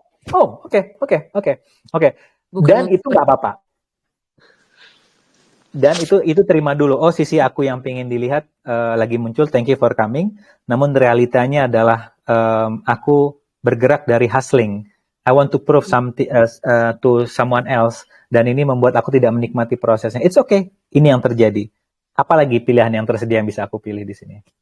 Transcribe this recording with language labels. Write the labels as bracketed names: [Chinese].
[Indonesian] Oke. Dan itu nggak apa-apa. Dan itu terima dulu. Sisi aku yang pengen dilihat lagi muncul. [English] Thank you for coming. [Indonesian] Namun realitanya adalah aku bergerak dari hustling. [English] I want to prove something to someone else. [Indonesian] Dan ini membuat aku tidak menikmati prosesnya. [English] It's okay. [Indonesian] Ini yang terjadi. Apalagi pilihan yang tersedia yang bisa aku pilih di sini?